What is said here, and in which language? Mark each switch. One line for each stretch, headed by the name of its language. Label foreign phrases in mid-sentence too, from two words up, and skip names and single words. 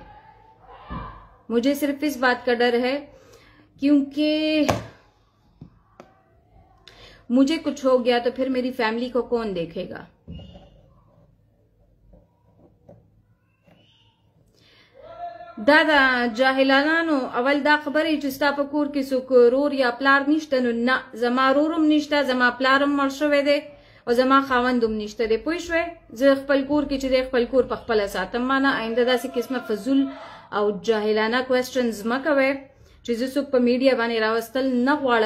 Urdu: مجھے صرف اس بات کا ڈر ہے کیونکہ مجھے کچھ ہو گیا تو پھر میری فیملی کو کون دیکھے گا?
Pashto: دا دا جاهلانو اول دا خبرې چې ستا په کور کې څوک رور یا پلار نشته، نو نه زما رورم نشته، زما پلارم مړ شوی دی او زما خاوندم نشته دی. پوه شوې؟ زه خپل کور کې چې د خپل کور په خپله ساتم. مانه آینده داسې قسمه فضول او جاهلانه کوېسچنز مه کوئ چې زه څوک په میډیا باندې راوستل نه غواړم.